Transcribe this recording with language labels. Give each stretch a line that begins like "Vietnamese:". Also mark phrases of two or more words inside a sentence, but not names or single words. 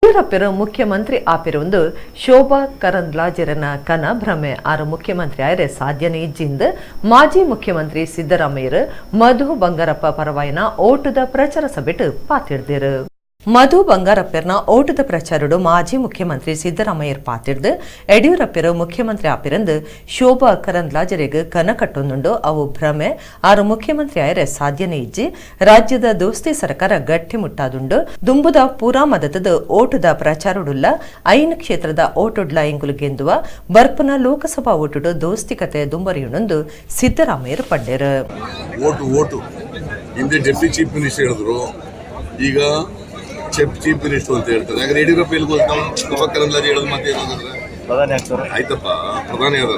Tulu: ಯಡಿಯೂರಪ್ಪರು ಮುಖ್ಯಮಂತ್ರಿ ಆಪಿರುವುದು ಶೋಭಾ ಕರಂದ್ಲಾಜೆರನ ಕನ ಭ್ರಮೆ ಆರು ಮುಖ್ಯಮಂತ್ರಿ ಆಯ್ರೆ ಸಾಧ್ಯನೇ ಇಜ್ಜಿಂದ ಮಾಜಿ ಮುಖ್ಯಮಂತ್ರಿ ಸಿದ್ದರಾಮಯ್ಯರು ಮಧು ಬಂಗಾರಪ್ಪ ಪರವಾಯಿನ ಓಟದ ಪ್ರಚಾರ ಸಭೆಟ್ ಪಾತಿಡ್ದಿರು. ಮಧು ಬಂಗಾರಪ್ಪರ್ನ ಓಟದ ಪ್ರಚಾರಡು ಮಾಜಿ ಮುಖ್ಯಮಂತ್ರಿ ಸಿದ್ದರಾಮಯ್ಯರ್ ಪಾತಿಡ್ದು ಯಡಿಯೂರಪ್ಪರು ಮುಖ್ಯಮಂತ್ರಿ ಆಪಿರಂದು ಶೋಭಾ ಕರಂದ್ಲಾಜೆರೆಗೆ ಕನ ಕಟ್ಟೊಂದುಂಡು ಅವು ಭ್ರಮೆ ಆರು ಮುಖ್ಯಮಂತ್ರಿ ಆಯ್ರೆ ಸಾಧ್ಯನೇ ಇಜ್ಜಿ ರಾಜ್ಯದ ದೋಸ್ತಿ ಸರ್ಕಾರ ಗಟ್ಟಿ ಮುಟ್ಟಾದುಂಡು ದುಂಬುದ ಪೂರಾ ಮದತದ ಓಟದ ಪ್ರಚಾರಡುಲ್ಲ ಐನ್ ಕ್ಷೇತ್ರದ ಓಟುಡ್ಲ ಎಂಗುಲು ಗೆಂದುವ ಬರ್ಪನ ಲೋಕಸಭಾ ಓಟುಡು ದೋಸ್ತಿಕತೆ ದುಂಬರಿಯುಣೊಂದು ಸಿದ್ದರಾಮಯ್ಯರು ಪಡ್ಡೆರು.
Kannada: ಓಟು ಹಿಂದೆ
English: deputy chief minister
Kannada: ಹೇಳಿದ್ರು, ಈಗ
English: chief minister
Kannada: ಅಂತ ಹೇಳ್ತಾರೆ. ಯಾಕಂದ್ರೆ ಯಡಿಯೂರಪ್ಪ ಎಲ್ಲಿ ಶೋಭಾ ಕರಂದ್ಲಾಜೆ ಹೇಳೋದು ಮತ್ತೆ ಏನಾದ್ರೆ ಆಯ್ತಪ್ಪ ಪ್ರಧಾನಿ ಆದಾರ.